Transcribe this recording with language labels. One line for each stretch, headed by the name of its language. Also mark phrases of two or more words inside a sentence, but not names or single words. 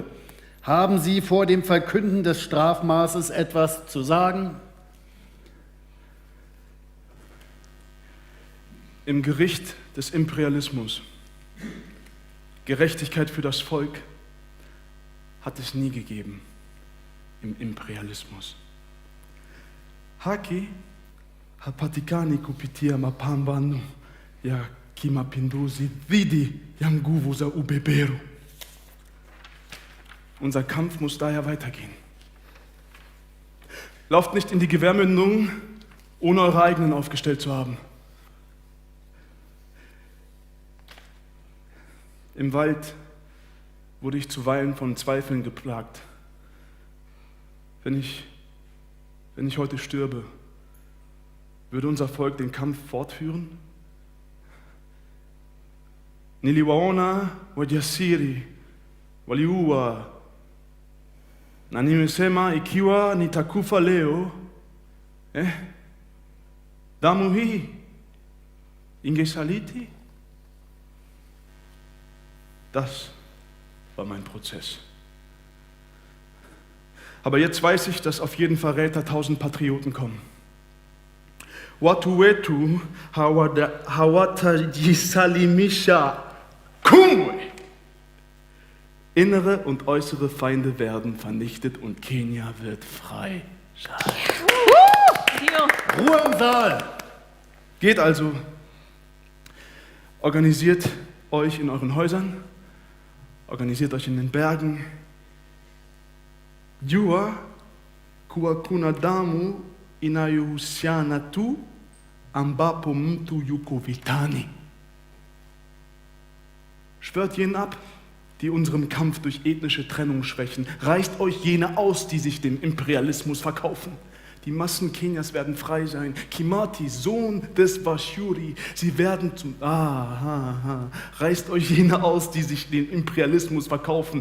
German: Haben Sie vor dem Verkünden des Strafmaßes etwas zu sagen? Im Gericht des Imperialismus, Gerechtigkeit für das Volk, hat es nie gegeben im Imperialismus.
Swahili: Haki hapatikani kupitia mapambano ya kimapinduzi dhidi ya nguvu za ubeberu.
German: Unser Kampf muss daher weitergehen. Lauft nicht in die Gewehrmündung, ohne eure eigenen aufgestellt zu haben. Im Wald wurde ich zuweilen von Zweifeln geplagt. Wenn ich heute stürbe, würde unser Volk den Kampf fortführen?
Swahili: Niliwaona wajasiri waliua na nimesema ikiwa nitakufa leo, damu hii ingesaliti?
German: Das war mein Prozess. Aber jetzt weiß ich, dass auf jeden Verräter 1000 Patrioten kommen.
Swahili: Watu wetu hawatajisalimisha kamwe.
German: Innere und äußere Feinde werden vernichtet und Kenia wird frei sein. Ruhe im Saal! Geht also, organisiert euch in euren Häusern, organisiert euch in den Bergen.
Swahili: Jua kuwa damu inayohusiana tu ambapo mtu yuko vitani.
German: Schwört jenen ab, die unserem Kampf durch ethnische Trennung schwächen. Reißt euch jene aus, die sich dem Imperialismus verkaufen. Die Massen Kenias werden frei sein. Kĩmathi, Sohn des Washuri, sie werden zum... Reißt euch jene aus, die sich den Imperialismus verkaufen.